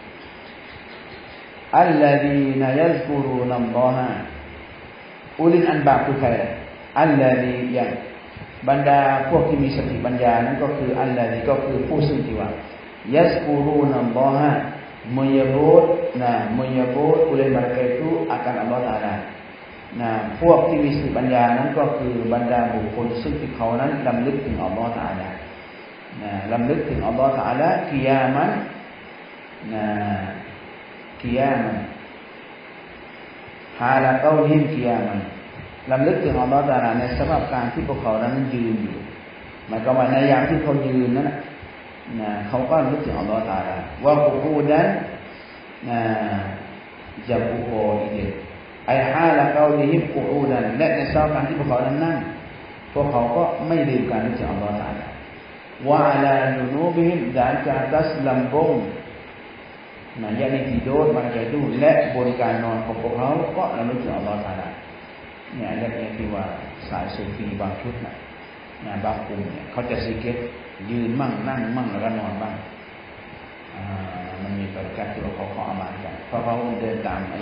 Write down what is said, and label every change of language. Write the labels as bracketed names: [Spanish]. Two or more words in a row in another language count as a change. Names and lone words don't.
[Arabic] الذين يذكرون الله أولي الألباب [Thai] คือใครอัลลาดีอย่างบรรดาพวกที่มีสติปัญญานั้นก็คืออัลลาดีก็คือผู้ซึ่งที่ว่า [Arabic] يذكرون الله [Malay] menyebut oleh mereka itu akan Allah Taala [Thai] พวกที่มีสติปัญญานั้นก็คือบรรดาบุคคลซึ่งที่เขานั้นรำลึกถึงอัลลอฮฺ Taala รำลึกถึงอัลลอฮฺ Taala กิยามัน [Arabic] حال كونهم قياما [Thai] รำลึกถึงอัลลอฮฺ Taala ในสภาพการที่พวกเขานั้นยืนอยู่หมายความว่าในยามที่เขายืนนั้นเขาก็รำลึกถึงอัลลอฮฺ Taala ว่ากุอูดัน จะบุโออีกไอ้ [Arabic] حال كونهم قعودا [Thai] และในสภาพการที่พวกเขานั้นนั่งพวกเขาก็ไม่ลืมการนึกถึงอัลลอฮฺ Taala ว่า [Arabic] على جنوبهم [Malay] dan ke atas lambung yakni tidur mereka itu [Thai] และบนการนอนของพวกเขา ก็ระลึกถึงอัลลอฮฺ Taala เนี่ยเรื่องที่ว่าสายซูฟีบางชุดบางกลุ่มเนี่ยเขาจะซิกเก็ตยืนมั่งนั่งมั่งแล้วก็นอนบ้างมันมีประการที่เขาอามากันเพราะเขาเดินตามอายะ